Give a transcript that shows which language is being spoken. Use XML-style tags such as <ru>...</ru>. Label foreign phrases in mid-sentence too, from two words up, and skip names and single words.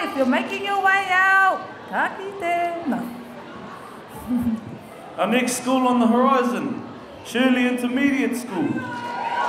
<en>If you're making your way out,</en> <mi>ka ki tēnā.</mi> <en>Our next school on the horizon, Shirley Intermediate School.</en>